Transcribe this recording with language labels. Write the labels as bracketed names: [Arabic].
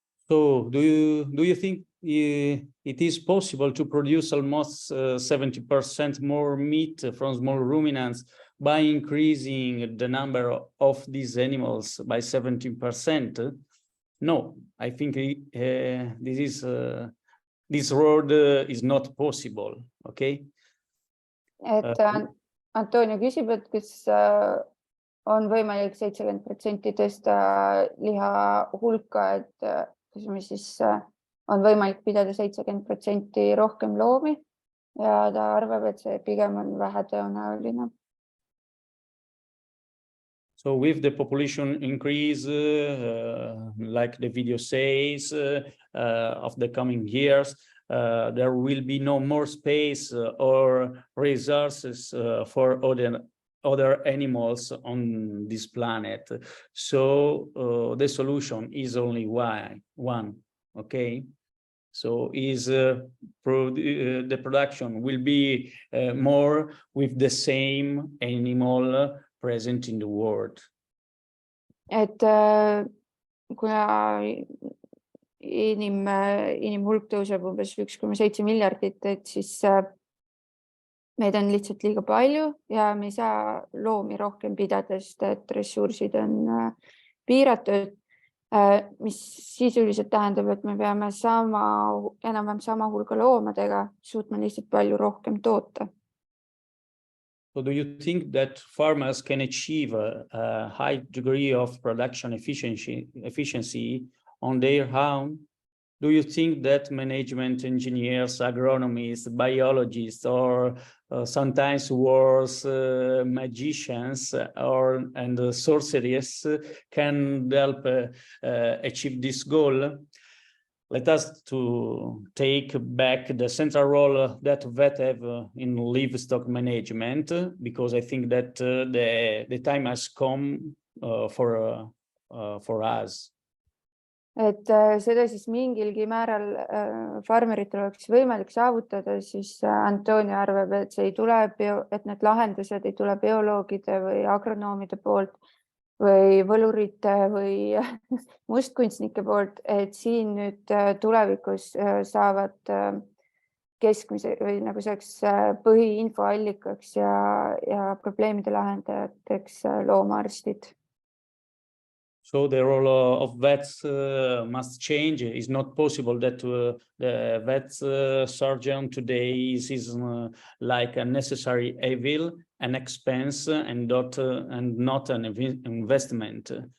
[English] So do you think it is possible to produce almost 70% more meat from small ruminants by increasing the number of these animals by 70%? No, I think this road is not possible, okay? [Estonian] et Antonio küsib, et kas on võimalik 70% tõsta liha hulka, et kas me siis on võimalik pidada 70% rohkem loomi ja ta arvab, et see pigem on vähetõenäoline. [English] So with the population increase, like the video says, of the coming years, there will be no more space or resources for other animals on this planet. So the solution is only one, okay? So the production will be more with the same animal present in the world. [Estonian] Et kuna inimhulk tõuseb umbes 1,7 miljardit, et siis meid on lihtsalt liiga palju ja me ei saa loomi rohkem pidada, sest et ressursid on piiratud, mis sisuliselt tähendab, et me peame enam-vähem sama hulga loomadega suutma lihtsalt palju rohkem toota. [English] So do you think that farmers can achieve a high degree of production efficiency on their own? Do you think that management engineers, agronomists, biologists, or sometimes worse magicians and sorcerers can help achieve this goal? Let us to take back the central role that vets have in livestock management, because I think that the time has come for us. [Estonian] Et seda siis mingilgi määral farmeritel oleks võimalik saavutada, siis Antonio arvab, et see ei tule, et need lahendused ei tule bioloogide või agronoomide poolt või võlurite või mustkunstnike poolt, et siin nüüd tulevikus saavad keskmise või nagu selleks põhiinfoallikaks ja probleemide lahendajateks loomaarstid. [English] So the role of vets must change. It's not possible that the vet surgeon today is like a necessary evil, an expense, and not an investment.